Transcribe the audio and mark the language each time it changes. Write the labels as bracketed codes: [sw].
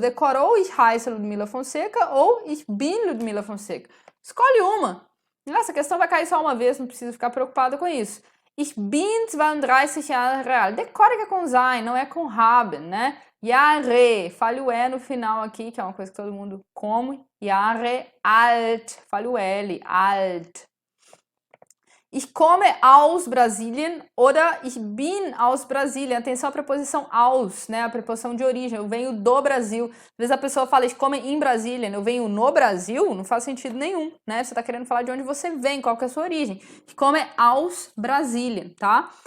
[pt] Decora ou [de] Ich heiße Ludmila Fonseca [pt] ou [de] Ich bin Ludmila Fonseca. [pt] Escolhe uma. Essa questão vai cair só uma vez, não precisa ficar preocupada com isso. [de] Ich bin 32 Jahre alt. [pt] Decore que é com sein, não é com haben, né? Jahre, fale o E no final aqui, que é uma coisa que todo mundo come. Jahre alt, fale o L, alt. [de] Ich komme aus Brasilien oder ich bin aus Brasilien. [pt] Atenção à preposição aus, né? A preposição de origem. Eu venho do Brasil. Às vezes a pessoa fala, [de] ich komme in Brasilien. [pt] Eu venho no Brasil. Não faz sentido nenhum, né? Você tá querendo falar de onde você vem, qual que é a sua origem. [de] Ich komme aus Brasilien, tá?